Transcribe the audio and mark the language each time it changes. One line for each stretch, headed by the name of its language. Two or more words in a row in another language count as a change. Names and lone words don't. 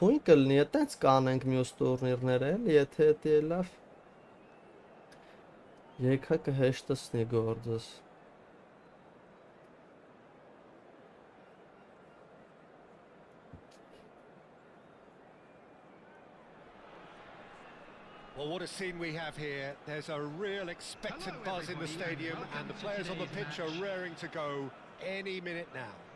Armenian: թույն կլինի, այտենց կանենք մյուս տուրնիրները, էլի, եթե դա լավ։ Եկա կհեշտացնի գործս։
English: Well, what a scene we have here. There's a real expectant buzz in the stadium, and the players on the pitch are raring to go any minute now.